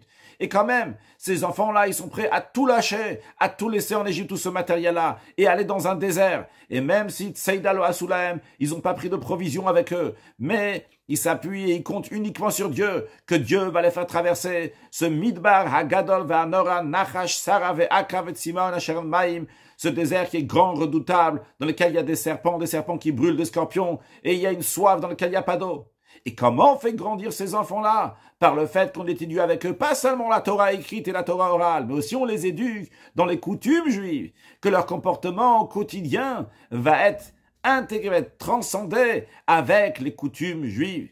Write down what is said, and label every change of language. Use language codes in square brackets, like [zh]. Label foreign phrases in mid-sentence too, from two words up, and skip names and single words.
[fr] Et quand même, ces enfants-là, ils sont prêts à tout lâcher, à tout laisser en Égypte, tout ce matériel-là, et aller dans un désert. Et même si [he] צידה לא עשו להם, [fr] ils n'ont pas pris de provisions avec eux, mais ils s'appuient et ils comptent uniquement sur Dieu, que Dieu va les faire traverser ce [he] מדבר הגדול והנורא נחש שרף ועקרב וצמאון אשר מים, [fr] ce désert qui est grand, redoutable, dans lequel il y a des serpents qui brûlent, des scorpions, et il y a une soif dans laquelle il n'y a pas d'eau. Et comment on fait grandir ces enfants-là? Par le fait qu'on les éduque avec eux, pas seulement la Torah écrite et la Torah orale, mais aussi on les éduque dans les coutumes juives, que leur comportement au quotidien va être intégré, va être transcendé avec les coutumes juives.